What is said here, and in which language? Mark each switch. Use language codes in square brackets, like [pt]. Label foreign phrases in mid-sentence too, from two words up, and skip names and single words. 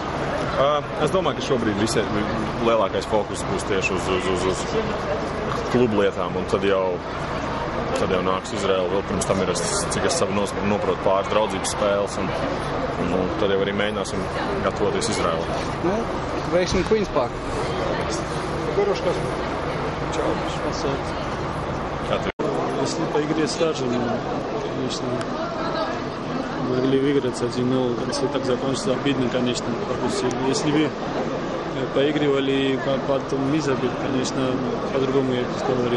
[lv] Es domāju, ka šobrīd visiem lielākais fokus būs tieši uz klubu lietām, un tad jau nāks Izraela. Vēl pirms tam ir, cik es savu noprotu, pāris draudzības spēles, un tad jau arī mēģināsim gatavoties Izraela. Nu, veiksmi Queen's Park. [ru] Хорошо. Если по игре скажем, конечно, могли выиграть 1-0. Если так закончится, обидно, конечно, пропустили. Если бы поигрывали и потом мы забили, конечно, по-другому я бы говорил.